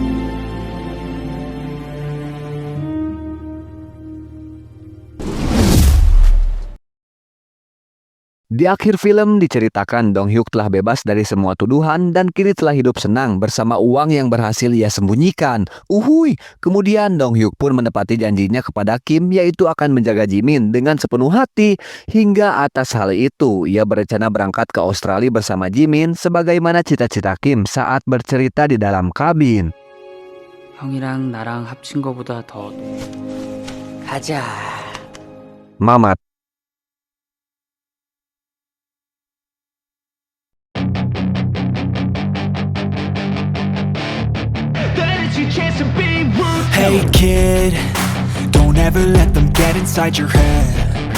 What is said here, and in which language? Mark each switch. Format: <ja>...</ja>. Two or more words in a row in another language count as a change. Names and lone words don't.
<id>Di akhir film diceritakan Dong Hyuk telah bebas dari semua tuduhan dan kini telah hidup senang bersama uang yang berhasil ia sembunyikan. Uhuy! Kemudian Dong Hyuk pun menepati janjinya kepada Kim yaitu akan menjaga Jimin dengan sepenuh hati. Hingga atas hal itu ia berencana berangkat ke Australia bersama Jimin sebagaimana cita-cita Kim saat bercerita di dalam kabin.</id> <ko>형이랑 나랑 합친 거보다 더 가자.</ko> <id>Mamat.</id> <en>Hey kid, don't ever let them get inside your head.</en>